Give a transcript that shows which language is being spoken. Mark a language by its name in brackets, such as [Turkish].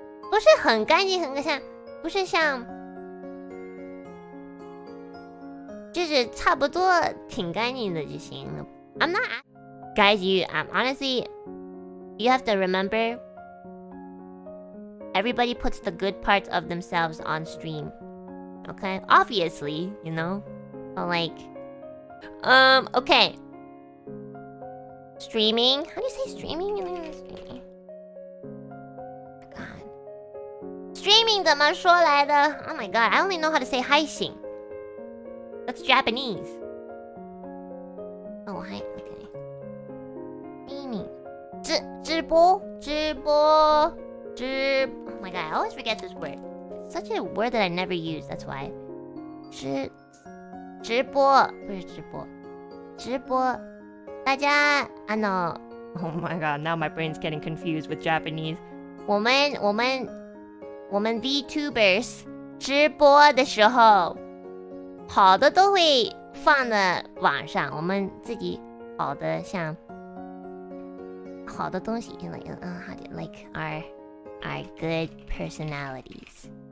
[Chinese] 不是很干净，不是像，就是差不多挺干净的就行了。 [English] I'm not, guys. Honestly, you have to remember, everybody puts the good parts of themselves on stream. Okay, obviously, you know, but like, okay. Streaming. How do you say streaming? Streaming. [Chinese] Streaming 怎么说来的? [English] Oh my god, I only know how to say 配信. That's Japanese. Oh, hi. Okay. Streaming. 直播. Oh my god, I always forget this word. It's such a word that I never use, that's why. [Chinese] 直播.不是直播.直播. 大家, [English] oh my god, now my brain's getting confused with Japanese. [Chinese] 我们 VTubers 直播的时候，好的都会放在网上，我们自己好的像好的东西 [English] like our good personalities.